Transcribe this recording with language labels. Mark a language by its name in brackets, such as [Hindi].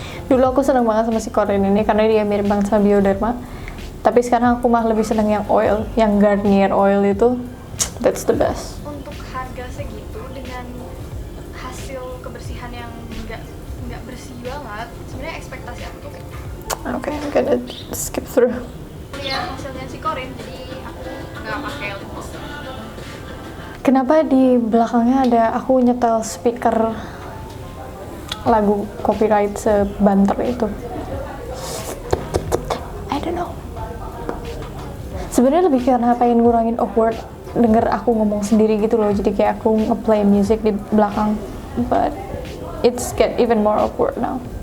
[Indonesian] Dulu aku seneng banget sama si Korean ini karena dia mirip banget sama Bioderma. Tapi sekarang aku malah lebih seneng yang oil, yang Garnier oil itu. [English] That's the best. [Indonesian] untuk harga segitu dengan hasil kebersihan yang nggak bersih banget, sebenarnya ekspektasi aku tuh kayak [English] Okay, I'm gonna skip through. [Indonesian] lihat hasilnya si Korean, jadi aku nggak pakai lip gloss. Kenapa di belakangnya ada aku nyetel speaker lagu copyright sebanter itu? [English] I don't know. [Indonesian] Sebenarnya lebih karena pengen ngurangin awkward denger aku ngomong sendiri gitu loh. Jadi kayak aku ngeplay music di belakang, [English] but it's get even more awkward now.